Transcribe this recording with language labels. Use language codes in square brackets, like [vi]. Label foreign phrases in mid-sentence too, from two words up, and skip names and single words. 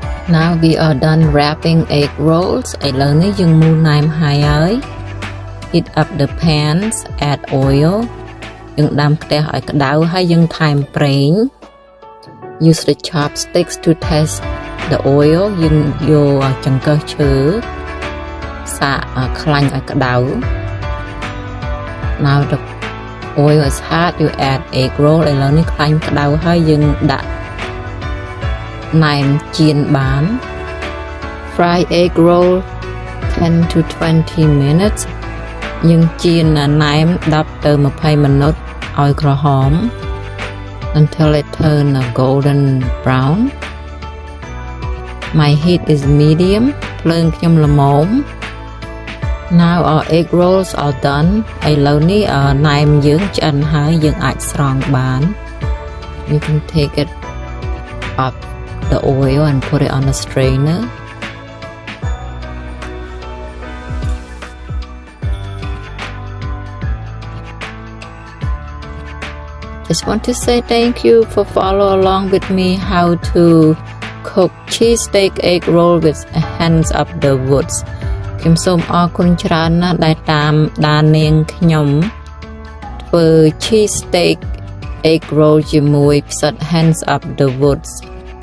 [en] Now we are done wrapping egg rolls [km] ឥឡូវនេះយើងមូលណែមហើយ [en] Heat up the pans, add oil [km] យើងដាំខ្ទះឲ្យក្តៅហើយយើងថែមប្រេង [en] Use the chopsticks to test the oil [km] យើងយកចង្កឹះឈើសាកខ្លាញ់ឲ្យក្តៅ [en] Now the oil is hot, you add egg roll [km] ឥឡូវនេះខ្លាញ់ក្តៅហើយយើងដាក់ណែមចៀនបាន [en] Fry egg roll 10 to 20 minutes [km] យើងចៀនណែម [en] 10 to 20 minutes [km] ឲ្យក្រហម [en] until it turn golden brown My heat is medium [km] ភ្លើងខ្ញុំល្មម [en] Now our egg rolls are done [km] ឥឡូវនេះណែមយើងឆ្អិនហើយយើងអាចស្រង់បាន [en] You can take it off the oil and put it on a strainer Just want to say thank you for follow along with me how to cook cheese steak egg roll with hands up the woods [km] ខ្ញុំសូមអរគុណច្រើនណាស់ដែលតាមដាននាងខ្ញុំធ្វើ [en] cheese steak egg roll [km] ជាមួយផ្សិត [en] hands up the woods